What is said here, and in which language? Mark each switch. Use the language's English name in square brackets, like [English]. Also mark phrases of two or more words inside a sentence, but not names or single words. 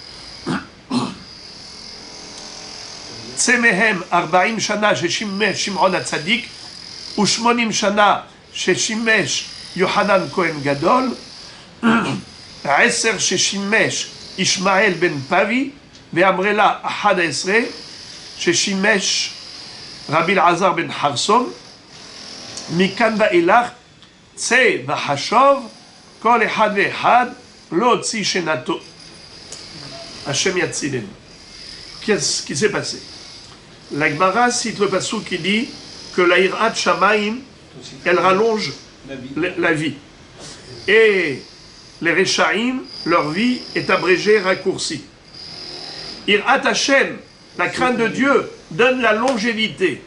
[Hebrew] צא מהם 40 שנה ששימש שמעון הצדיק ו80 שנה ששימש יוחנן כהן גדול, 10 ששימש ישמעאל בן פבי, ואמרלה 11 ששימש רבי אלעזר בן חרסון. מכאן ואילך צא וחשוב כל אחד ואחד להוציא שנתו. השם יצילם. [French] Qu'est-ce qui s'est passé? La Gemara cite le passage qui dit que la [Hebrew] יראת שמים, [French] elle rallonge la vie. Et les Rechaim, leur vie est abrégée, raccourcie. [Hebrew] יראת השם, [French] la crainte de Dieu, donne la longévité.